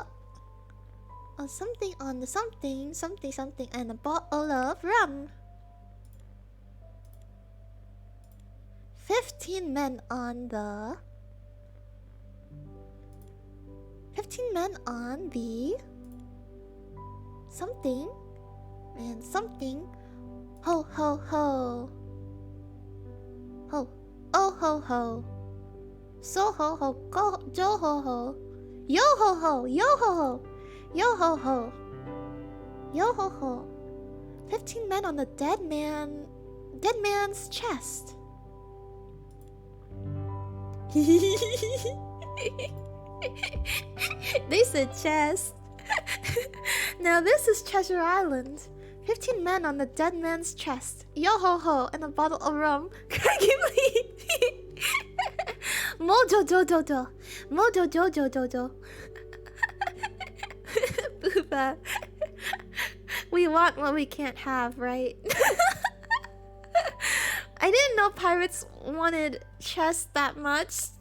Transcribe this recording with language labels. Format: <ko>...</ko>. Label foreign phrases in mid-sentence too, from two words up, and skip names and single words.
<en>Something on the something, and a bottle of rum. 15 men on the 15 men on the something and something. Ho ho ho. Ho. Oh ho ho. So ho ho. Go jo ho ho. Yo ho ho. Yo ho ho. Yo ho ho. Yo ho ho. 15 men on the dead man's chest. They said chest. Now this is Treasure Island. 15 men on the dead man's chest. Yo ho ho, and a bottle of rum. Craggy please. Mojo jojo jo. Mojo jojo jojo. Booba. We want what we can't have, right? I didn't know pirates wanted chest that much.</en>